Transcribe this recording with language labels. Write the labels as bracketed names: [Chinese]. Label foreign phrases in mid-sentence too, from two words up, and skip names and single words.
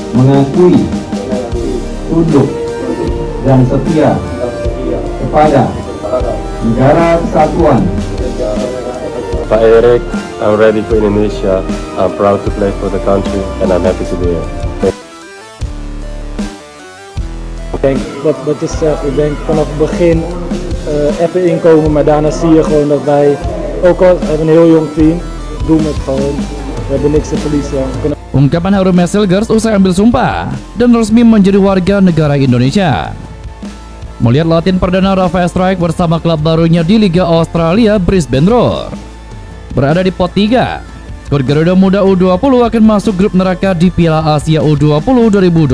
[Indonesian] mengakui, tunduk, dan setia kepada Negara Kesatuan Pak Erik, [English] I'm ready for Indonesia. I'm proud to play for the country and I'm happy to be here. [Dutch] Dat is, ik denk vanaf het begin even inkomen, maar daarna zie je gewoon dat wij, ook al hebben een heel jong team, doen het gewoon. We hebben niks te verliezen. [Indonesian] Ungkapan Harun Meselgers usai ambil sumpah dan resmi menjadi warga negara Indonesia. Melihat latihan perdana Rafael Struijk bersama klub barunya di Liga Australia Brisbane Roar. Berada di pot 3, skuad Garuda Muda U20 akan masuk grup neraka di Piala Asia U20 2025.